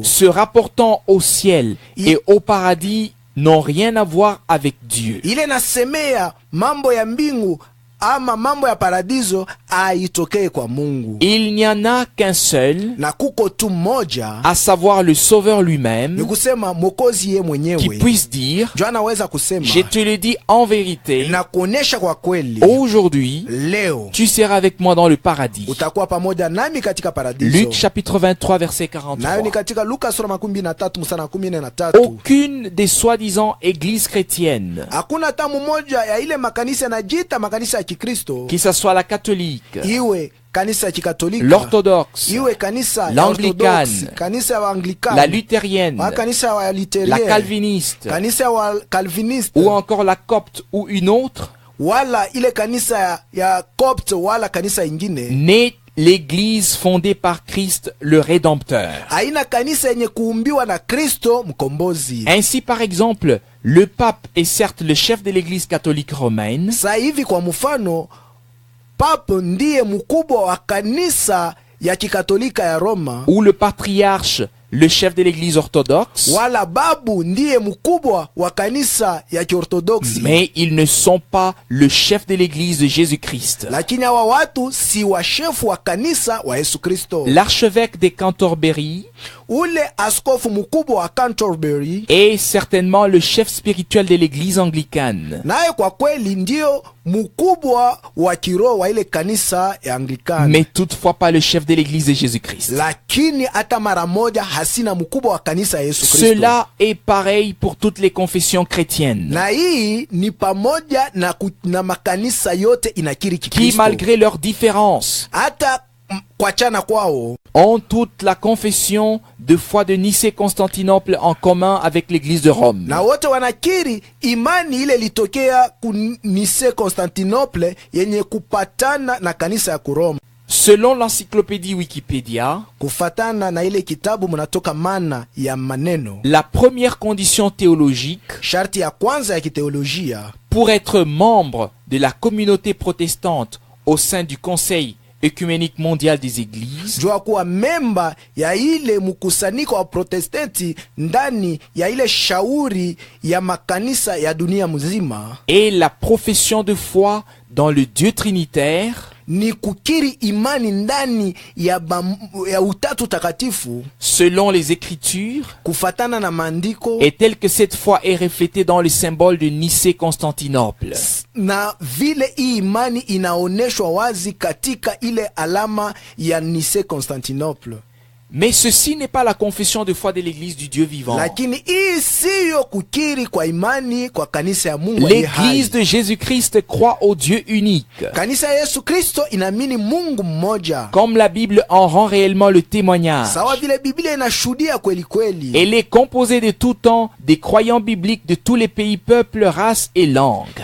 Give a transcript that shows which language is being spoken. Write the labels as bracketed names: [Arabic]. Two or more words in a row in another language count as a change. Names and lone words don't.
[French] se rapportant au ciel et au paradis n'ont rien à voir avec Dieu. [Swahili] ile nasemea mambo ya mbingu ama mambo ya paradiso aitokee kwa Mungu, [French] Il n'y en a qu'un seul, [Swahili] na kuko tu mmoja, [French] à savoir le Sauveur [Swahili] ni [French] lui-même, [Swahili] kusema Mwokozi ye [French] qui [Swahili] mwenyewe. [French] puisse dire, [Swahili] Ndio anaweza kusema [French] je te le dis en vérité, [Swahili] na kuonesha kwa kweli, [French] aujourd'hui, [Swahili] leo [French] tu seras avec moi dans le paradis. [Swahili] utakuwa pamoja nami katika paradiso. [French] Luc chapitre 23 verset [Swahili] Nayo ni [French] 43. [Swahili] katika Luka sura 23 mstari 13. [French] Aucune des soi-disant églises chrétiennes, [Swahili] Hakuna hata mmoja ya ile makanisa yanajiita makanisa ya Kikristo, [French] que ce soit la catholique, [Swahili] iwe kanisa ya Kikatolika, [French] l'orthodoxe, [Swahili] iwe kanisa ya [French] l'anglicane, [Swahili] Orthodox, kanisa ya Anglikana, [French] la luthérienne, [Swahili] kanisa ya Lutheria, [French] la calviniste, [Swahili] kanisa ya Calviniste, [French] ou encore la copte ou une autre, [Swahili] wala ile kanisa ya Copt, wala kanisa ingine, [French] n'est l'église fondée par Christ le Rédempteur. [Swahili] haina kanisa yenye kuumbiwa na Kristo mkombozi. [French] Ainsi, par exemple, le pape est certes le chef de l'église catholique romaine, [Swahili] Sasa hivi kwa mfano, Papa ndiye mkubwa wa kanisa ya Kikatolika ya Roma, [French] ou le patriarche le chef de l'église orthodoxe, [Swahili] wala babu ndiye mkubwa wa kanisa ya Kiorthodoksi, [French] mais ils ne sont pas le chef de l'église de Jésus-Christ. [Swahili] lakini hawa watu si washefu wa kanisa wa Yesu Kristo. [French] L'archevêque de Canterbury [Swahili] Ule askofu mkubwa wa Canterbury [French] est certainement le chef spirituel de l'église anglicane. [Swahili] naye kwa kweli ndio mkubwa wa kiroho wa ile kanisa ya Anglikana, [French] Mais toutefois pas le chef de l'église de Jésus-Christ. [Swahili] lakini hata mara moja hasina mkubwa wa kanisa ya Yesu Kristo. [French] Cela est pareil pour toutes les confessions chrétiennes, [Swahili] Na hii ni pamoja na makanisa yote inakiri [French] qui [Swahili] Kikristo, [French] malgré leurs différences [Swahili] hata kuachana kwao [French] ont toute la confession de foi de Nicée-Constantinople en commun avec l'église de Rome. [Swahili] na wote wanakiri imani ile litokea ku Nicée Constantinople yenye kupatana na kanisa ya Kuroma. [French] Selon l'encyclopédie Wikipédia, [Swahili] Kufatana na ile kitabu mnatoka mana ya maneno, [French] la première condition théologique [Swahili] sharti ya kwanza ya kiteolojia [French] pour être membre de la communauté protestante au sein du Conseil œcuménique mondial des églises [Swahili] jua kuwa memba ya ile mkusanyiko wa Protestanti ndani ya ile shauri ya makanisa ya dunia mzima [French] et la profession de foi dans le Dieu trinitaire [Swahili] ni kukiri imani ndani ya utatu takatifu [French] selon les Écritures, [Swahili] kufatana na maandiko, [French] et telle que cette foi est reflétée dans le symbole de Nicée-Constantinople. [Swahili] na vile hii imani inaoneshwa wazi katika ile alama ya Nicée Constantinople. [French] Mais ceci n'est pas la confession de foi de l'église du Dieu vivant. [Swahili] lakini hii siyo kukiri kwa imani kwa kanisa ya Mungu aliye hai. [French] L'église de Jésus-Christ croit au Dieu unique. [Swahili] Kanisa ya Yesu Kristo inaamini Mungu mmoja, [French] Comme la Bible en rend réellement le témoignage. [Swahili] sawa vile Biblia inashuhudia kweli kweli. [French] Elle est composée de tout temps des croyants bibliques de tous les pays, peuples, races et langues.